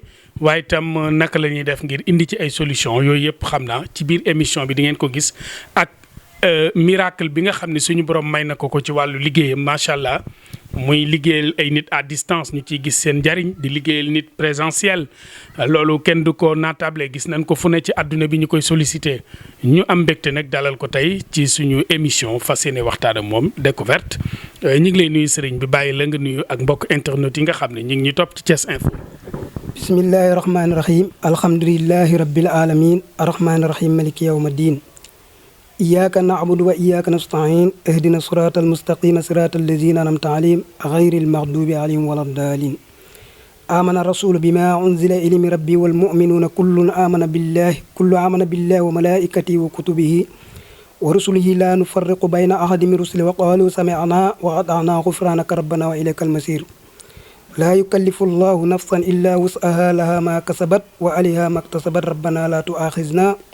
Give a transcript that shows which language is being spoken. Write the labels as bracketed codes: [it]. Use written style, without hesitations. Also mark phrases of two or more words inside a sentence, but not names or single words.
[wo] waaye itam naka la ñuy def ngir indi ci ay solution yooyu yëpp xam naa ci biir émission bi di ngeen ko gis ak miracle bi nga xam ne suñu borom may na ko ci wàllu liggéeyam [ar] ما شاء الله [wo] muy liggéeyal ay nit [fr] à distance [wo] ñu ciy gis seen njariñ di liggéeyal nit présentiel loolu kenn du ko naatable gis nañ ko fu ne ci àdduna bi ñu koy sollicité ñu am mbégte nag dalal ko tey ci suñu émission fas yéene waxtaan ak moom découverte ñu ngi lay nuyu sëriñ bi bàyyi la nga nuyu ak mbokk internet yi nga xam ne ñu ngi ñuy topp ci Thiès Info. [ar] بسم الله الرحمن الرحيم الحمد لله رب العالمين الرحمن الرحيم مالك يوم الدين إياك نعبد وإياك نستعين اهدنا الصراط المستقيم صراط الذين أنعمت عليهم غير المغضوب عليهم ولا الضالين آمن الرسول بما أنزل إليه من ربه والمؤمنون كل آمن بالله وملائكته وكتبه ورسله لا نفرق بين أحد من رسله وقالوا سمعنا وأطعنا غفرانك ربنا وإليك المصير لا يكلف الله نفسا إلا وسعها لها ما كسبت وعليها ما اكتسبت ربنا لا تؤاخذنا